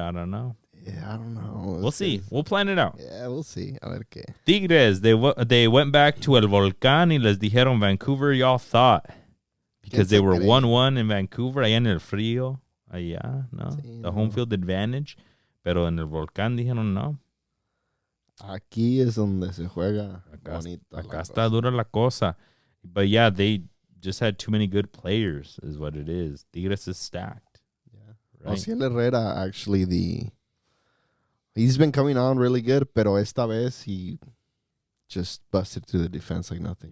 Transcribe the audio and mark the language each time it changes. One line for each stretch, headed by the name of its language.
English: I don't know. Yeah, I don't know. We'll see. We'll plan it out. Yeah, we'll see.
Spanish: A ver qué.
English: Tigres, they went back to El Volcán
Spanish: y les dijeron
English: Vancouver, y'all thought. Because they were 1-1 in Vancouver,
Spanish: allá en el frío. Allá, no. Sí,
English: the home field advantage.
Spanish: Pero en el Volcán dijeron no. Aquí es donde se juega bonito. Acá está dura la cosa.
English: But yeah, they just had too many good players, is what it is. Tigres is stacked. Yeah. Right? Ociel Herrera, actually, he's been coming on really good,
Spanish: pero esta vez
English: he just busted through the defense like nothing.